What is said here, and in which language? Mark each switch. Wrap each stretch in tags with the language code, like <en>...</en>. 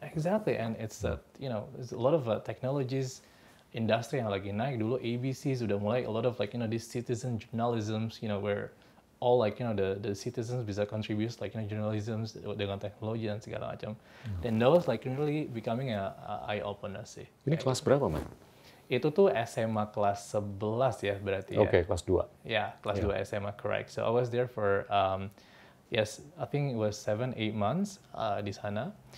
<en>Exactly, and it's there's a lot of technologies,</en> <id>industri yang lagi naik dulu.</id> <en>ABC</en> <id>sudah mulai</id> <en>a lot of this citizen journalism, where all the citizens bisa contribute journalism</en> <id>dengan teknologi dan segala macam. Dan</id> <en>that was really becoming a eye opener sih.</en> <id>Ini kelas berapa, Man? Itu tuh SMA kelas 11 ya berarti ya. Oke, kelas 2. Ya, kelas 2 SMA,</id> <en>correct. So I was there for yes, I think it was 7-8 months di sana.</en>